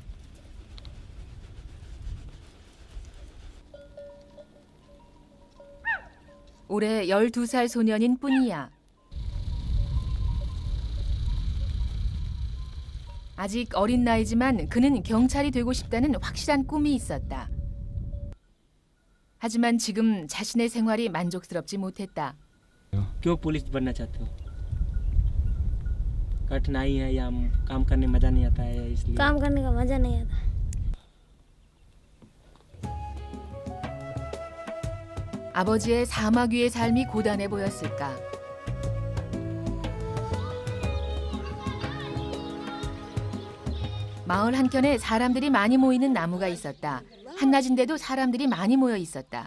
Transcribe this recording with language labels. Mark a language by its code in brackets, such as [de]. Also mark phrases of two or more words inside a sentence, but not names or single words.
[ko] 올해 12살 소년인 뿌니아. 아직 어린 나이지만 그는 경찰이 되고 싶다는 확실한 꿈이 있었다. 하지만 지금 자신의 생활이 만족스럽지 못했다. [hi] क्यों पुलिस बनना चाहते हो? कठिनाई है या काम करने मजा नहीं आता है इसलिए? काम करने का मजा नहीं आता। [ko] 아버지의 사막 위의 삶이 고단해 보였을까? 마을 한켠에 사람들이 많이 모이는 나무가 있었다. 한낮인데도 사람들이 많이 모여 있었다.